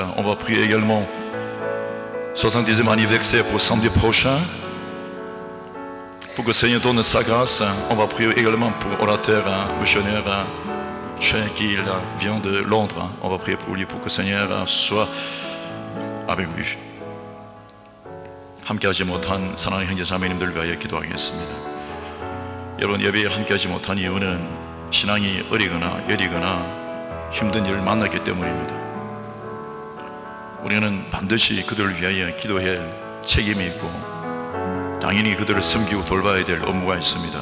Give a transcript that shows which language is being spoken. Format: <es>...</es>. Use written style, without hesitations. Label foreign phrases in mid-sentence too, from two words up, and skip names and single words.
<fr>On va prier également 70e anniversaire pour samedi prochain. Pour que le Seigneur donne sa grâce. On va prier également pour orateur, missionnaire, qui vient de Londres. On va prier pour lui pour que le Seigneur soit avec lui.</fr> <ko>함께하지 못한 사랑하는 형제 자매님들 위하여 기도하겠습니다. 여러분 예배에 함께하지 못한 이유는 신앙이 어리거나 여리거나 힘든 일을 만났기 때문입니다. 우리는 반드시 그들을 위하여 기도할 책임이 있고 당연히 그들을 섬기고 돌봐야 될 업무가 있습니다.</ko>